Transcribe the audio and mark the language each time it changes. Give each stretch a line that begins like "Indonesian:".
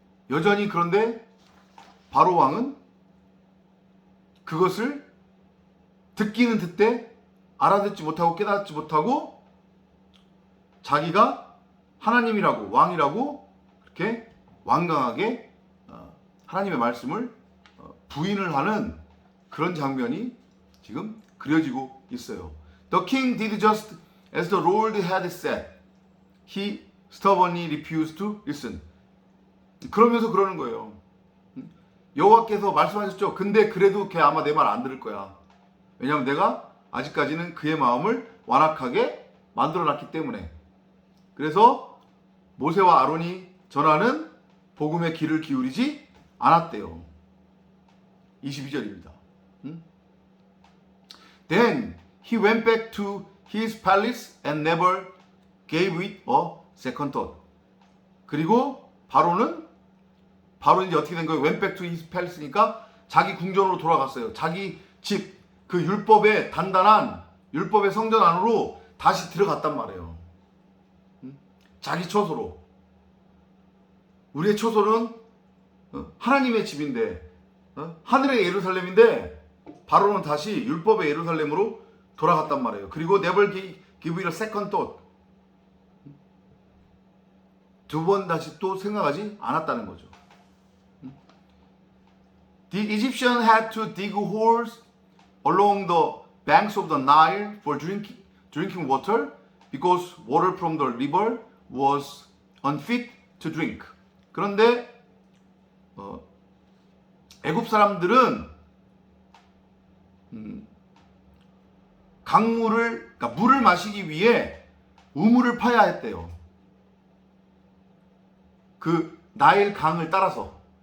Korean: 여전히 그런데 바로 왕은 그것을 듣기는 듣되 알아듣지 못하고 깨닫지 못하고 자기가 하나님이라고 왕이라고 그렇게 완강하게 하나님의 말씀을 부인을 하는 그런 장면이 지금 그려지고 있어요.
English: The king did just as the Lord had said. He stubbornly refused to listen.
Korean: 그러면서 그러는 거예요. 여호와께서 말씀하셨죠. 근데 그래도 걔 아마 내 말 안 들을 거야. 왜냐하면 내가 아직까지는 그의 마음을 완악하게 만들어놨기 때문에. 그래서 모세와 아론이 전하는 복음의 귀를 기울이지 않았대요. 22절입니다.
English: Then he went back to his palace and never gave it a second thought.
Korean: 그리고 바로는 이제 어떻게 된 거예요?
English: Went back to his palace
Korean: 니까 자기 궁전으로 돌아갔어요. 자기 집, 그 율법의 단단한 율법의 성전 안으로 다시 들어갔단 말이에요. 자기 처소로. 우리의 처소는 하나님의 집인데 하늘의 예루살렘인데 바로는 다시 율법의 예루살렘으로 돌아갔단 말이에요. 그리고
English: never give it a second thought.
Korean: 두 번 다시 또 생각하지 않았다는 거죠.
English: The Egyptians had to dig holes along the banks of the Nile for drinking water because water from the river was unfit to drink.
Korean: 그런데 애굽 사람들은 그러니까 물을 마시기 위해 우물을 파야 했대요. 그 나일 강을 따라서.